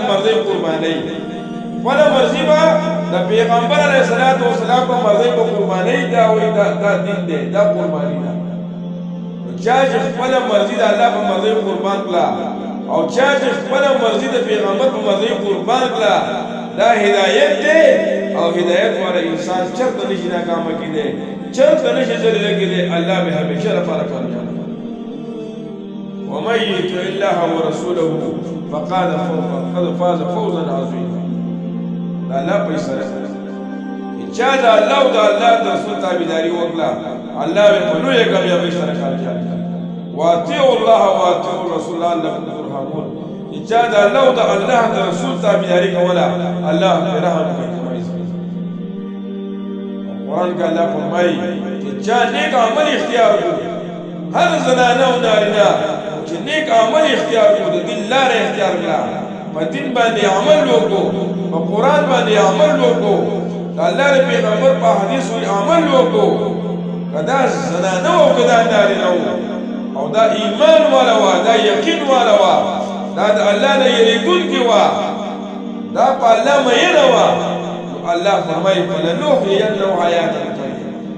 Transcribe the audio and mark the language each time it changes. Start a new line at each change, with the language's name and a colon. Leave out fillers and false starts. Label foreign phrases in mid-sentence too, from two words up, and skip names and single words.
Pashto: مرضۍ قربانوي خپله مرضي به د پیغمبر
Arabic: علیه السلام
Pashto: په مرضۍ به قربانوي دا وایي دا دین دی دا قرباني ده چا چې خپله مرضي د الله په مرضۍ قربان کړه او چا چې خپله مرضي د پیغمبر په مرضۍ قربان کړه دا هدایت دی او هدایت والا انسان چرته نشي ناکامه کېدی چرته نشي ذلیله کېدی الله به همیشه لپاره کامیاب
Arabic: ومن یطع الله ورسوله فقد فاز فوزا عظیما
Pashto: دا الله په سره چا د الله او د الله د رسول تابعداري وکړه الله به په لویه کامیابۍ سره کامیاب واطیعوا
Arabic: الله واطیعوا الرسول لعلکم ترحمون
Pashto: چا د الله او د الله د رسول تابعداري کوله الله به رحم کوي قرآن کې الله فرمایي چې چا نیک عمل اختیار کړو هر زنانه او نارینه چې نیک عمل اختیار کړو د دین لاره اختیار کړه په دین باندې عمل وکړو په قرآن باندې عمل وکړو د الله پیغمبر په حدیثو عمل وکړو کدا زنانه او کدا نارینه او دا ایمان والا وا دا یقین والا وا دا د الله نه یریدونکي وا دا په الله مینه وا الله فرمایي
Arabic: فلنحيينه حیاة طیبة